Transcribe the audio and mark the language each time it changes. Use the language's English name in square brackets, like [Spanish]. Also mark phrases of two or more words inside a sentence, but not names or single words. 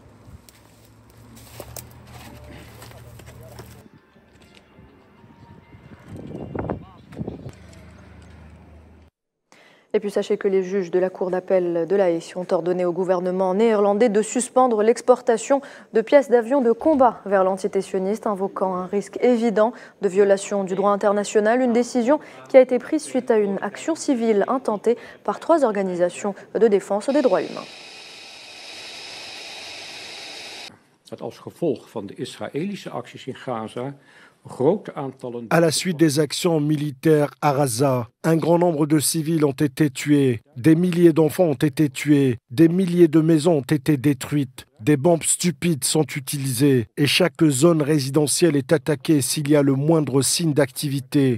[French] Et puis sachez que les juges de la Cour d'appel de La Haye ont ordonné au gouvernement néerlandais de suspendre l'exportation de pièces d'avions de combat vers l'entité sioniste, invoquant un risque évident de violation du droit international. Une décision qui a été prise suite à une action civile intentée par 3 organisations de défense des droits humains. [Dutch] Als gevolg van de Israëlische acties in Gaza. [French] À la suite des actions militaires à Raza, un grand nombre de civils ont été tués, des milliers d'enfants ont été tués, des milliers de maisons ont été détruites, des bombes stupides sont utilisées et chaque zone résidentielle est attaquée s'il y a le moindre signe d'activité.